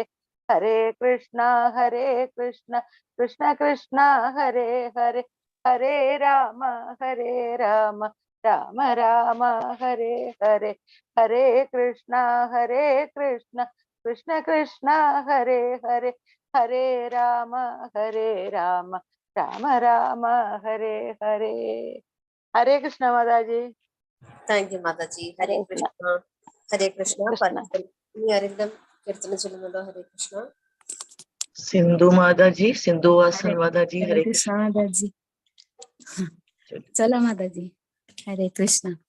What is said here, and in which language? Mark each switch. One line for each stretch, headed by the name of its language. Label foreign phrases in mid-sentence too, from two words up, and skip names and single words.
Sanskrit: ഹരേ കൃഷ്ണ കൃഷ്ണ കൃഷ്ണ ഹരേ ഹരേ, ഹരേ രാമ രാമ രാമ ഹരേ ഹരേ. ഹരേ കൃഷ്ണ കൃഷ്ണ കൃഷ്ണ ഹരേ ഹരേ, ഹരേ രാമ രാമ രാമ ഹരേ ഹരേ.
Malayalam: ഹരേ കൃഷ്ണ മാതാജി.
English: thank you
Malayalam: മാതാജി. ഹരേ കൃഷ്ണ. ഹരേ കൃഷ്ണ. ഇനി ആരെങ്കിലും കീർത്തനം ചൊല്ലുന്നുണ്ടോ? ഹരേ കൃഷ്ണ. സിന്ധു മാതാജി, സിന്ധു വാസൻ മാതാജി. ഹരേ കൃഷ്ണ മാതാജി. ചൊല്ല മാതാജി. ഹരേ കൃഷ്ണ.